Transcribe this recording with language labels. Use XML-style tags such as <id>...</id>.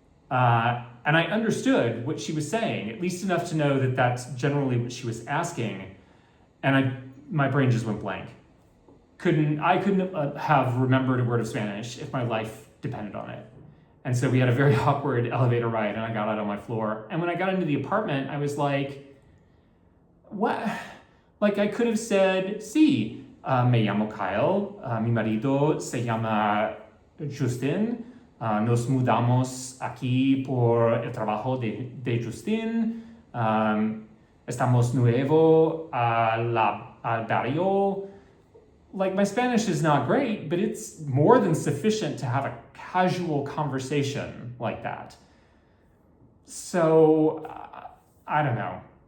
<en>And I understood what she was saying, at least enough to know that that's generally what she was asking, and my brain just went blank. I couldn't have remembered a word of Spanish if my life depended on it. And so we had a very awkward elevator ride and I got out on my floor. And when I got into the apartment, I was like, what? Like I could have said,</en> <es>sí, me llamo Kyle, mi marido se llama Justin, nos mudamos aquí por el trabajo de Justin, estamos nuevo al barrio.</es> <en>Like my Spanish is not great, but it's more than sufficient to have a casual conversation like that. So, I don't know.</en>